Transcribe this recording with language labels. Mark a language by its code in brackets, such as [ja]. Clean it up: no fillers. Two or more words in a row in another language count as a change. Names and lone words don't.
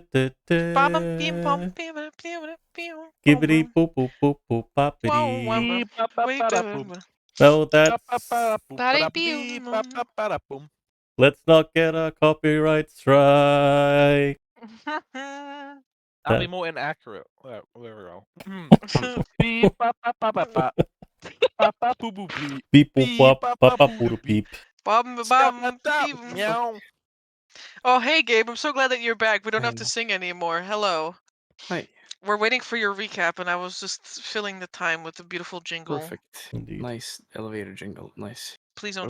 [en] Gibbity boop boop boop boop boppity. No, that's. Let's not get a copyright strike. I'll be That- more inaccurate. There we go. Beep, ba, ba, ba, ba, ba. Ba, ba, boo, boo, beep. Beep boop Beep, wop ba, bop ba, bop boo, boop beep. beep. Meow. Oh, hey, Gabe. I'm so glad that you're back. We don't have to And- sing anymore. Hello. Hi. We're waiting for your recap, and I was just filling the time with a beautiful jingle. Perfect. Indeed. Nice elevator jingle. Nice. Please Are don't